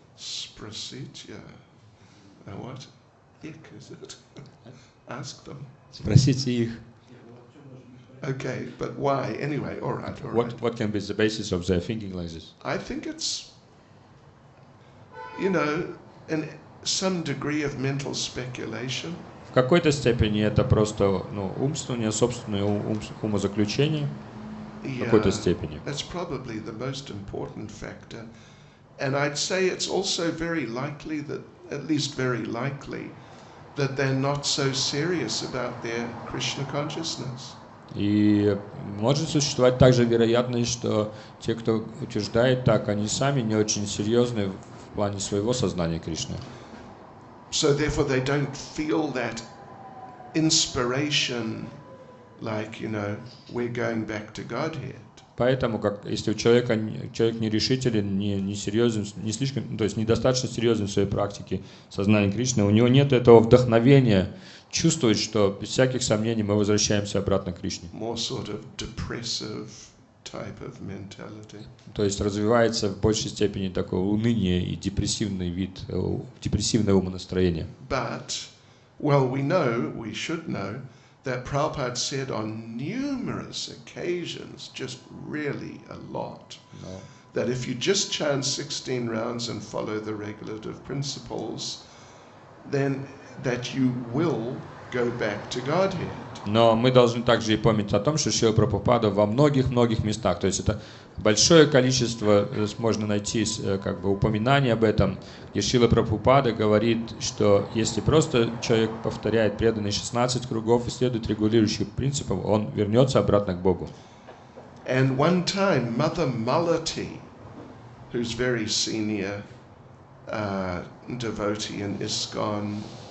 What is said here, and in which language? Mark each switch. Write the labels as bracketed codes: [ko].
[en] Sprasitya. What? Ik, is it? Ask them. [ru] Спросите их. [en] Okay, but why? Anyway, all right. What can be the basis of their thinking like this? I think it's, some degree of mental speculation. [ru] В какой-то степени это просто умствование, собственное умозаключение. В какой-то степени. [en] That's probably the most important factor. And I'd say it's also very likely that, at least very likely, that they're not so serious about their Krishna consciousness. [ru] И может существовать также вероятность, что те, кто утверждает так, они сами не очень серьезны в плане своего сознания Кришны. [en] So therefore they don't feel that inspiration, like, we're going back to Godhead. [ru] Поэтому, если человек нерешителен, не серьезен, не слишком, то есть недостаточно серьезен в своей практике сознания Кришны, у него нет этого вдохновения чувствовать, что без всяких сомнений мы возвращаемся обратно к Кришне. [en] More sort of depressive type of mentality. [ru] То есть развивается в большей степени такое уныние и депрессивный вид, депрессивное умонастроение. [en] But, we should know, that Prabhupada said on numerous occasions, just really a lot, that if you just chant 16 rounds and follow the regulative principles, then that you will go back to Godhead. [ru] Но мы должны также и помнить о том, что Шрила Прабхупада во многих местах, то есть это большое количество, можно найти упоминаний об этом, где Шрила Прабхупада говорит, что если просто человек повторяет преданные 16 кругов и следует регулирующим принципам, он вернется обратно к Богу. [en] And one time, Mother Malati, who's very senior devotee in ISKCON,